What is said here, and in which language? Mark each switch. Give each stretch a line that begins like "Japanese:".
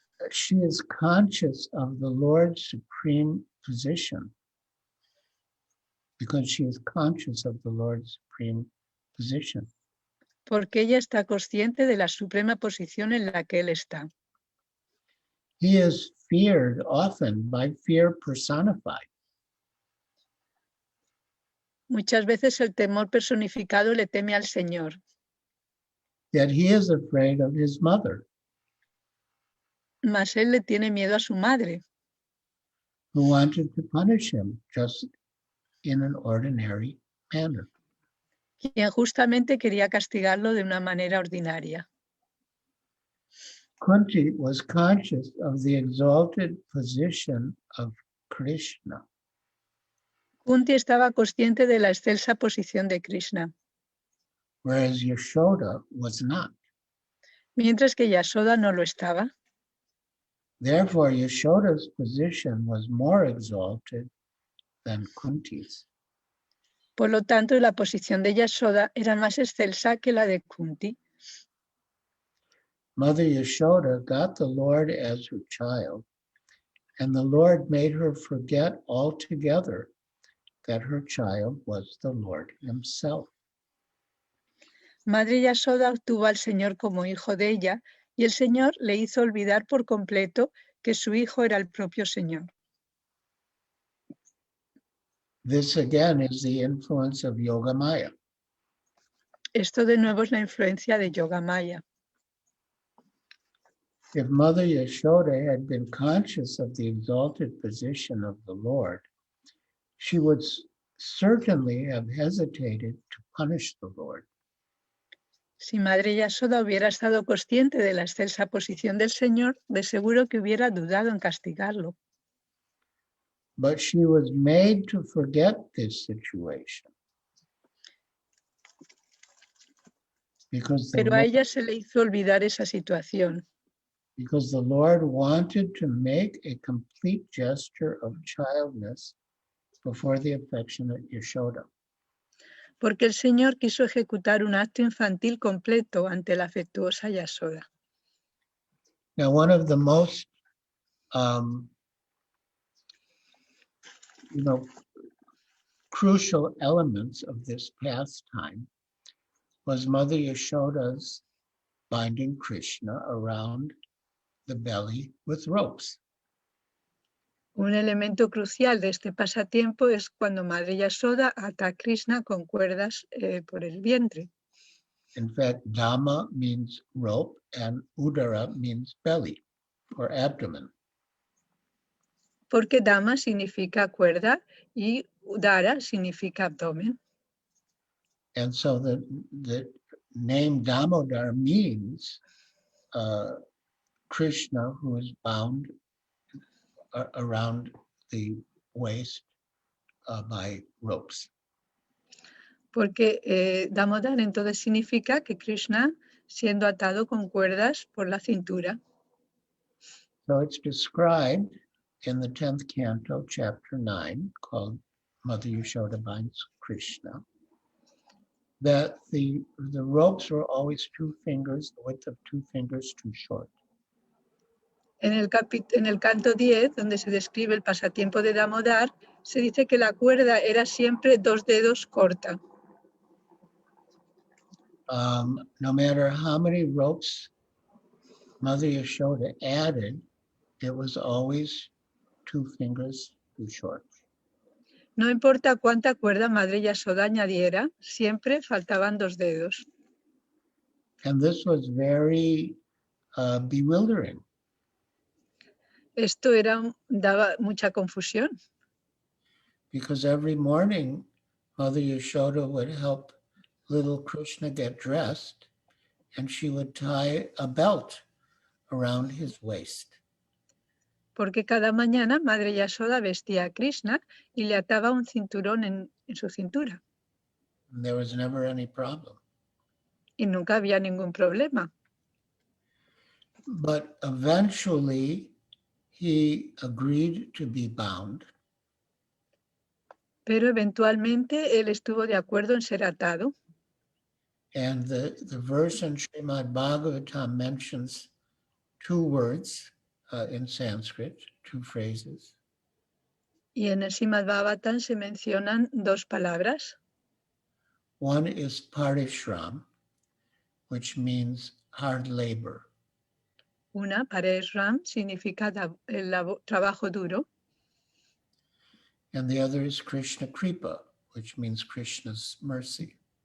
English: She is conscious of the Lord's supreme position because she is conscious of the Lord's supreme position.
Spanish: Porque ella está consciente de la suprema posición en la que Él está.
English: He is feared often by fear personified.
Spanish: Muchas veces el temor personificado le teme al Señor.
English: Yet he is afraid of his mother,
Spanish: Mas Él le tiene miedo a su madre,
English: who wanted to punish him just in an ordinary manner.
Spanish: quien justamente quería castigarlo de una manera ordinaria.
English: Kunti was conscious of the exalted position of Krishna.
Spanish: Kunti estaba consciente de la excelsa posición de Krishna,
English: Whereas Yasoda was not.
Spanish: mientras que Yasoda no lo estaba.
English: Therefore, Yashoda's position was more exalted than Kunti's.
Spanish: Por lo tanto, la posición de Yasoda era más excelsa que la de Kunti.
English: Mother Yashoda got the Lord as her child, and the Lord made her forget altogether that her child was the Lord himself.
Spanish: Madre Yasoda obtuvo al Señor como hijo de ella y el Señor le hizo olvidar por completo que su hijo era el propio Señor.
English: This again is the influence of Yoga Maya.
Spanish: Esto de nuevo es la influencia de Yoga Maya.
English: If Mother Yashoda had been conscious of the exalted position of the Lord, she would certainly have hesitated to punish the Lord.
Spanish: Si Madre Yasoda hubiera estado consciente de la excelsa posición del Señor, de seguro que hubiera dudado en castigarlo.
English: But she was made to forget this situation. Because
Spanish: Pero a ella se le hizo olvidar esa situación,
English: the Lord wanted to make a complete gesture of childness before the affectionate Yasoda.
Spanish: porque el Señor quiso ejecutar un acto infantil completo ante la afectuosa Yasoda.
English: Now, one of the most, crucial elements of this pastime was Mother Yashoda's binding Krishna around the belly with ropes.
Spanish: Un elemento crucial de este pasatiempo es cuando Madre Yasoda ata a Krishna con cuerdas por el vientre.
English: In fact, Dhamma means rope and Udara means belly or abdomen.
Spanish: Porque Dhamma significa cuerda y Udara significa abdomen.
English: And so the name Damodara means Krishna who is bound around the waist by ropes.
Spanish: Porque Damodara entonces significa que Krishna siendo atado con cuerdas por la cintura.
English: So it's described in the 10th canto, chapter 9, called Mother Yasoda Binds Krishna, that the ropes were always 2 fingers, the width of 2 fingers too short.
Spanish: En el canto 10, donde se describe el pasatiempo de Damodar, se dice que la cuerda era siempre 2 dedos corta.
English: No matter how many ropes Mother Yasoda added, it was always 2 fingers too short.
Spanish: No importa cuánta cuerda Madre Yasoda añadiera, siempre faltaban 2 dedos.
English: And this was very bewildering.
Spanish: Esto daba mucha confusión.
English: Because every morning, Mother Yasoda would help little Krishna get dressed, and she would tie a belt around his waist.
Spanish: porque cada mañana Madre Yasoda vestía a Krishna y le ataba un cinturón en su cintura.
English: And there was never any problem.
Spanish: Y nunca había ningún problema.
English: But eventually, he agreed to be bound.
Spanish: Pero eventualmente él estuvo de acuerdo en ser atado.
English: And the verse in Srimad-Bhagavatam mentions two words in Sanskrit, two phrases.
Spanish: Y en el Srimad-Bhagavatam se mencionan dos palabras.
English: One is parishram, which means hard labor.
Spanish: Una, pareshram, significa trabajo duro.
English: And the other is Krishna Kripa, which means Krishna's mercy.